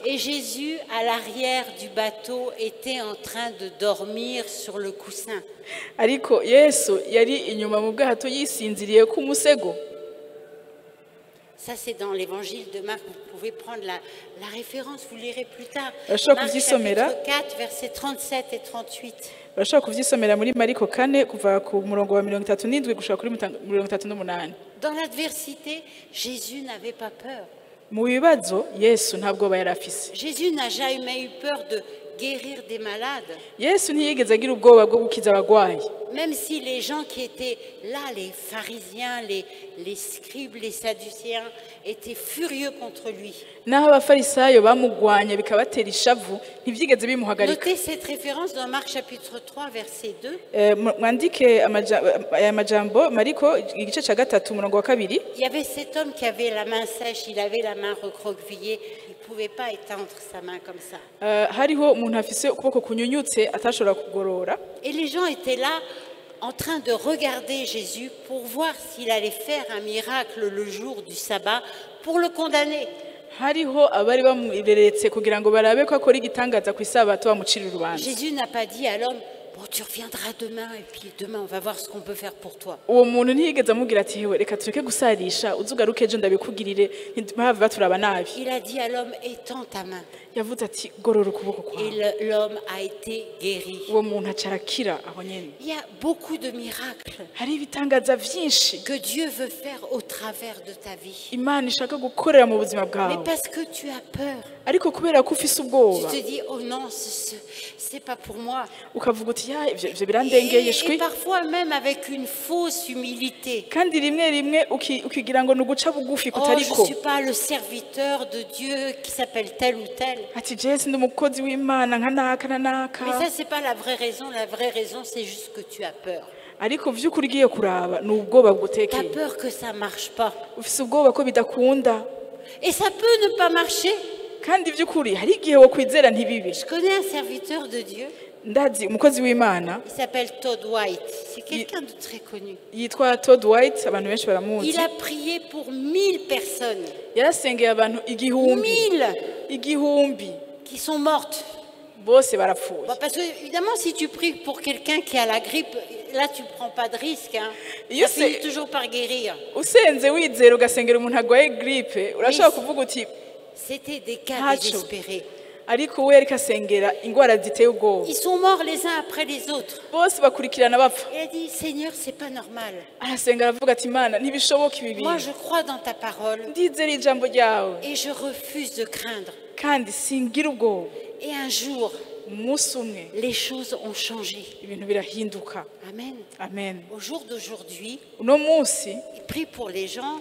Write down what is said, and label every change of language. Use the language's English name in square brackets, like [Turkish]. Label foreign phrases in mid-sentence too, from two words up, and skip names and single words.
[French] Et Jésus, à l'arrière du bateau, était en train de dormir sur le coussin. [Rundi] Ariko Yesu yari inyuma mu bwato yisinziriye ku musego. [French] Ça, c'est dans l'évangile de Marc. Vous pouvez prendre la référence, vous lirez plus tard. [Rundi] Urashobora [French] Marc [Rundi] kuvyisomera. [French] chapitre 4, versets 37 et 38. [Rundi] Barashobora kuvyisomera muri Mariko 4 kuva ku murongo wa 37 gushika kuri 38. [French] Dans l'adversité, Jésus n'avait pas peur. [Rundi] Mu bibazo Yesu nta bwoba yari afise. [French] Jésus n'a jamais eu peur de guérir des malades. [Rundi] Yesu ntiyigeze agira ubwoba bwo gukiza abagwayi. [French] Même si les gens qui étaient là, les pharisiens, les scribes, les sadducéens, étaient furieux contre lui. [Rundi] Naho abafarisayo bamugwanya bikabatera ishavu ntivyigeze bimuhagarika. [French] Notez cette référence dans Marc chapitre 3, verset 2. [Rundi] Mwandike aya majambo Mariko igice ca 3 umurongo wa 2. [French] Il y avait cet homme qui avait la main sèche, il avait la main recroquevillée, il ne pouvait pas étendre sa main comme ça. [Rundi] Hariho umuntu afise ukuboko kunyunyutse atashobora kugorora. [French] Et les gens étaient là en train de regarder Jésus pour voir s'il allait faire un miracle le jour du sabbat pour le condamner. [Rundi] Hariho abari bamureretse kugira ngo barabe ko akora igitangaza ku isabato bamucira urubanza. [French] Jésus n'a pas dit à l'homme, bon, tu reviendras demain et puis demain on va voir ce qu'on peut faire pour toi. [Rundi] Uwo muntu ntiyigeze amubwira ati hewe reka tureke gusarisha uzugaruke ejo ndabikugirire ntibahave baturaba nabi. [French] Il a dit à l'homme, étends ta main. [Rundi] Yavuze ati gorora ukuboko kwawe. [French] Et l'homme a été guéri. [Rundi] Uwo muntu acarakira aho nyene. [French] Il y a beaucoup de miracles [Rundi] Hari ibitangaza vyinshi [French] que Dieu veut faire au travers de ta vie. [Rundi] Imana ishaka gukorera mu buzima [French] Mais [Rundi] bwawe. [French] parce que tu as peur, [Rundi] Ariko kubera ko ufise [French] tu [Rundi] ubwoba [French] te dis, oh non, c'est pas pour moi. [Rundi] ukavuga uti ya ivyo birandengeye [French] Et [Rundi] shwi. [French] parfois même avec une fausse humilité. [Rundi] Kandi rimwe ukigira ngo nuguca bugufi [French] Oh, je [Rundi] kutariko. [French] ne suis pas le serviteur de Dieu qui s'appelle tel ou tel. [Rundi] Ati Jesse ndi umukozi w'Imana nka naka na [French] Mais [Rundi] naka. [French] ça, c'est pas la vraie raison. La vraie raison, c'est juste que tu as peur. [Rundi] Ariko vy'ukuri ugiye kuraba ni ubwoba [French] Tu as [Rundi] bugutekeye. [French] peur que ça marche pas. [Rundi] Ufise ubwoba ko bidakunda. [French] Et ça peut ne pas marcher. [Rundi] Kandi vy'ukuri hari igihe wo kwizera ntibibe. [French] Je connais un serviteur de Dieu. [Rundi] Ndazi umukozi w'Imana [French] Il s'appelle Todd White. C'est quelqu'un de très connu. [Rundi] yitwa Todd White abantu benshi baramuzi. [French] Il a prié pour 1000 personnes. [Rundi] Yarasengeye abantu igihumbi. [French] 1000 qui sont mortes. [Rundi] Bose barapfuye. [French] Bon, parce que, évidemment, si tu pries pour quelqu'un qui a la grippe, là, tu ne prends pas de risque. Hein. [English] You [French] Ça finit [English] say- [French] toujours par guérir. [Rundi] Usenze wizera ugasengera umuntu agwaye gripe urashobora kuvuga uti [French] C'était des cas Hacho. désespérés. [Rundi] ariko we ariko asengera ingwara ziteye ubwoba. [French] Ils sont morts les uns après les autres. [Rundi] Bose bakurikirana bapfa. [French] Il a dit, Seigneur, c'est pas normal. [Rundi] Arasenga aravuga ati Imana ntibishoboka ibi [French] Moi, [Rundi] bintu. [French] je crois dans ta parole [Rundi] Ndizera ijambo ryawe [French] et je refuse de craindre. [Rundi] kandi singira ubwoba. [French] Et un jour, [Rundi] Umunsi umwe [French] les choses ont changé. [Rundi] ibintu birahinduka. [French] Amen. [Rundi] Amen. [French] Au jour d'aujourd'hui, [Rundi] Uno munsi [French] il prie pour les gens.